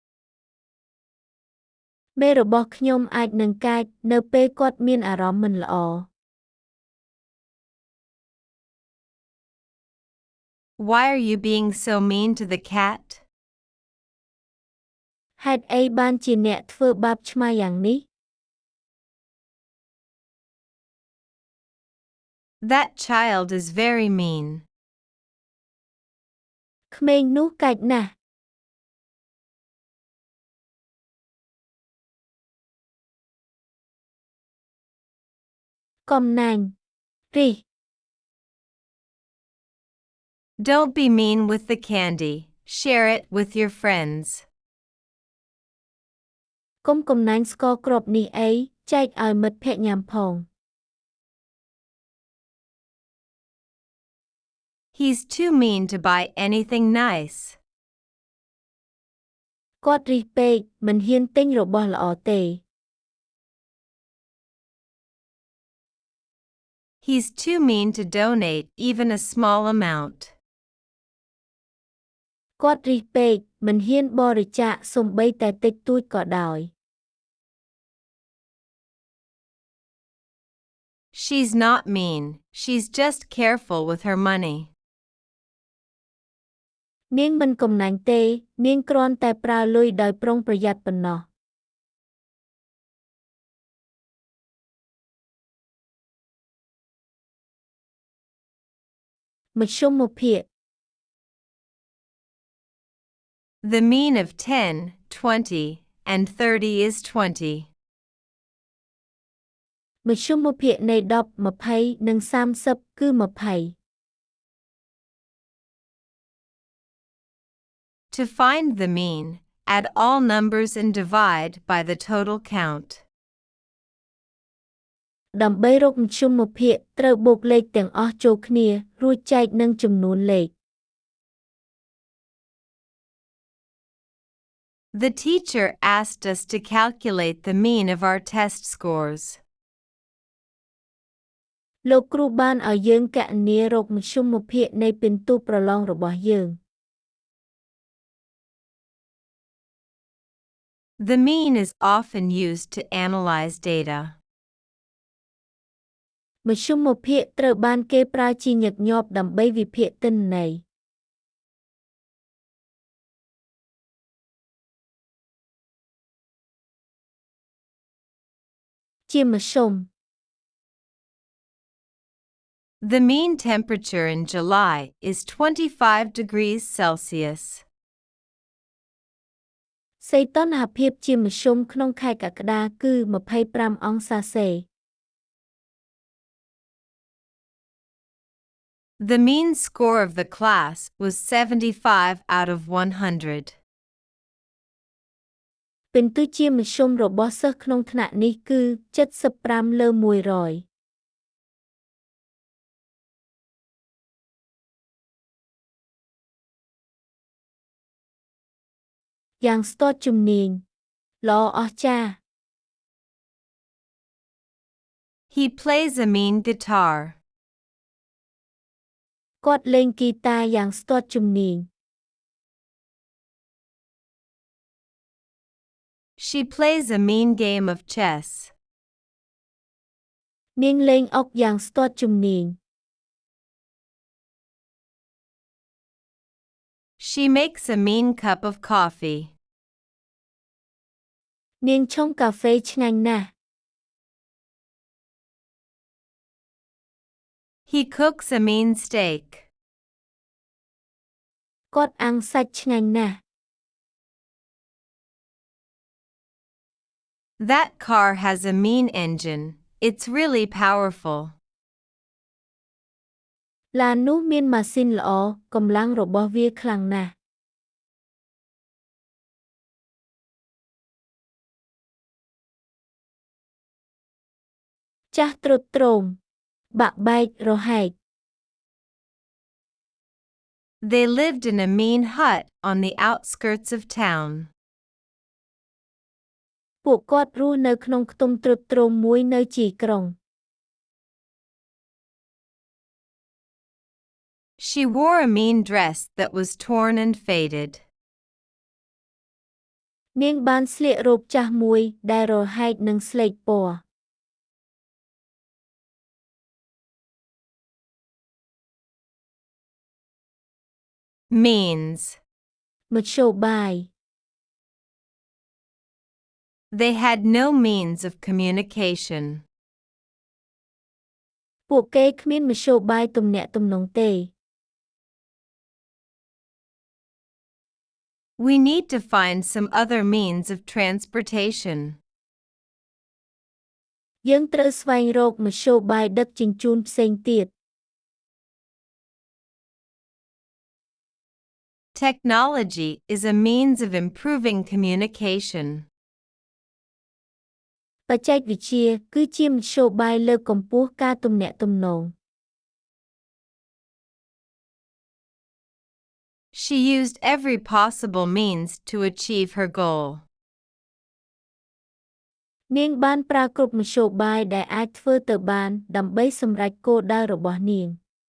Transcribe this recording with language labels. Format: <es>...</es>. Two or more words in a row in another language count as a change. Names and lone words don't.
<km>មេរបស់ខ្ញុំអាចនឹងកាចនៅពេលគាត់មានអារម្មណ៍មិនល្អ</km> <en>Why are you being so mean to the cat?</en> <km>ហេតុអីបានជាអ្នកធ្វើបាបឆ្មាយ៉ាងនេះ</km> <en>That child is very mean.</en> <km>ក្មេងនោះកាចណាស់ កំណាញ់រិះ</km> <en>Don't be mean with the candy, share it with your friends.</en> <km>កុំកំណាញ់ស្ករគ្រាប់នេះអីចែកឲ្យមិត្តភក្តិញ៉ាំផង</km> <en>He's too mean to buy anything nice.</en> <km>គាត់រិះពេកមិនហ៊ានទិញរបស់ល្អទេ</km> <en>He's too mean to donate even a small amount.</en> <km>គាត់រិះពេកមិនហ៊ានបរិច្ចាគសូម្បីតែតិចតួចក៏ដោយ</km> <en>She's not mean, she's just careful with her money.</en> <km>នាងមិនកំណាញ់ទេនាងគ្រាន់តែប្រើលុយដោយប្រុងប្រយ័ត្នប៉ុណ្ណោះ មធ្យមភាគ</km> <en>The mean of 10, 20, and 30 is 20.</en> <km>មធ្យមភាគនៃ10 20និង30គឺ20</km> <en>To find the mean, add all numbers and divide by the total count.</en> <km>ដើម្បីរកមធ្យមភាគត្រូវបូកលេខទាំងអស់ចូលគ្នារួចចែកនឹងចំនួនលេខ</km> <en>The teacher asked us to calculate the mean of our test scores.</en> <km>លោកគ្រូបានឲ្យយើងគណនារកមធ្យមភាគនៃពិន្ទុប្រឡងរបស់យើង</km> <en>The mean is often used to analyze data.</en> <km>មធ្យមភាគត្រូវបានគេប្រើជាញឹកញាប់ដើម្បីវិភាគទិន្នន័យ ជាមធ្យម</km> <en>The mean temperature in July is 25 degrees Celsius.</en> <km>សីតុណ្ហភាពជាមធ្យមក្នុងខែកក្កដាគឺ25អង្សាសេ</km> <en>The mean score of the class was 75 out of 100.</en> <km>ពិន្ទុជាមធ្យមរបស់សិស្សក្នុងថ្នាក់នេះគឺ75លើ100 យ៉ាងស្ទាត់ជំនាញល្អអស្ចារ្យ</km> <en>He plays a mean guitar.</en> <km>គាត់លេងហ្គីតាយ៉ាងស្ទាត់ជំនាញ</km> <en>She plays a mean game of chess.</en> <km>នាងលេងអុកយ៉ាងស្ទាត់ជំនាញ</km> <en>She makes a mean cup of coffee.</en> <km>នាងឆុងកាហ្វេឆ្ងាញ់ណាស់</km> <en>He cooks a mean steak.</en> <km>គាត់អាំងសាច់ឆ្ងាញ់ណាស់</km> <en>That car has a mean engine. It's really powerful.</en> <km>ឡាននោះមានម៉ាស៊ីនល្អកម្លាំងរបស់វាខ្លាំងណាស់ ចាស់ទ្រុឌទ្រោមបាក់បែករហែក</km> <en>They lived in a mean hut on the outskirts of town.</en> <km>ពួកគាត់រស់នៅក្នុងខ្ទមទ្រុឌទ្រោមមួយនៅជីក្រុង</km> <en>She wore a mean dress that was torn and faded.</en> <km>នាងបានស្លៀករ៉ូបចាស់មួយដែលរហែកនិងស្លេកពណ៌</km> <en>Means.</en> <km>មធ្យោបាយ</km> <en>They had no means of communication.</en> <km>ពួកគេគ្មានមធ្យោបាយទំនាក់ទំនងទេ</km> <en>We need to find some other means of transportation.</en> <km>យើងត្រូវស្វែងរកមធ្យោបាយដឹកជញ្ជូនផ្សេងទៀត</km> <en>Technology is a means of improving communication.</en> <km>បច្ចេកវិទ្យាគឺជាមធ្យោបាយលើកកម្ពស់ការទំនាក់ទំនង</km> <en>She used every possible means to achieve her goal.</en> <km>នាងបានប្រើគ្រប់មធ្យោបាយដែលអាចធ្វើទៅបានដើម្បីសម្រេចគោលដៅរបស់នាង</km>